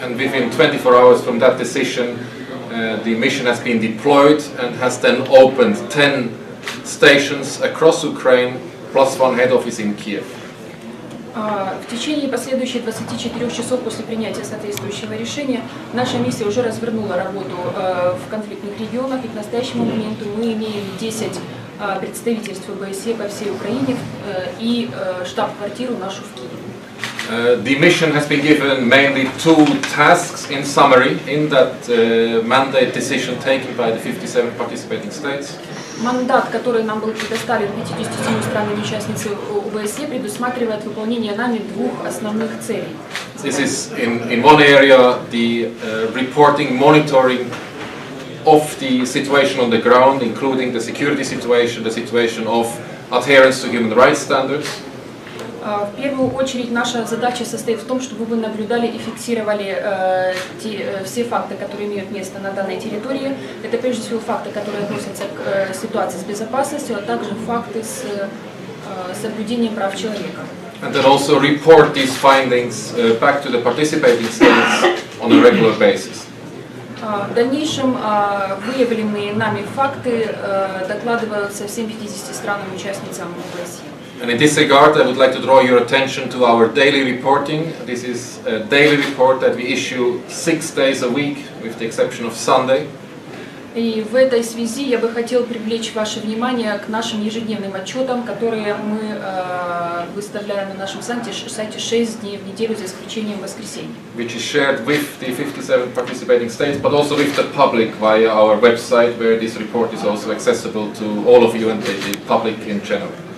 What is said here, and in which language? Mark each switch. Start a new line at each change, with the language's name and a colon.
English: And within 24 hours from that decision, the mission has been deployed and has then opened 10 stations across Ukraine, plus one head office in Kiev.
Russian: В течение последующих 24 часов после принятия соответствующего решения наша миссия уже развернула работу в конфликтных регионах, и к настоящему моменту мы имеем 10 представительств ОБСЕ по всей Украине и штаб-квартиру нашу в Киеве.
English: The mission has been given mainly two tasks in summary in that mandate decision taken by the 57 participating states.
Russian: Мандат, который нам был предоставлен 57 странами-участницей ОБСЕ, предусматривает выполнение нами двух основных целей.
English: This is in one area the reporting, monitoring of the situation on the ground, including the security situation, the situation of adherence to human rights standards.
Russian: В первую очередь наша задача состоит в том, чтобы вы наблюдали и фиксировали все факты, которые имеют место на данной территории. Это прежде всего факты, которые относятся к ситуации с безопасностью, а также факты с соблюдением прав человека.
English: and then also report these findings back to the participating states on a regular basis.
Russian: В дальнейшем выявленные нами факты докладываются всем 50 странам-участницам OSCE.
English: And in this regard, I would like to draw your attention to our daily reporting. This is a daily report that we issue 6 days a week, with the exception of Sunday.
Russian: И в этой связи я бы хотел привлечь ваше внимание к нашим ежедневным отчетам, которые мы выставляем на нашем сайте 6 дней в неделю, за исключением воскресенья.
English: Which is shared with the 57 participating states, but also with the public via our website, where this report is also accessible to all of you and the public in general.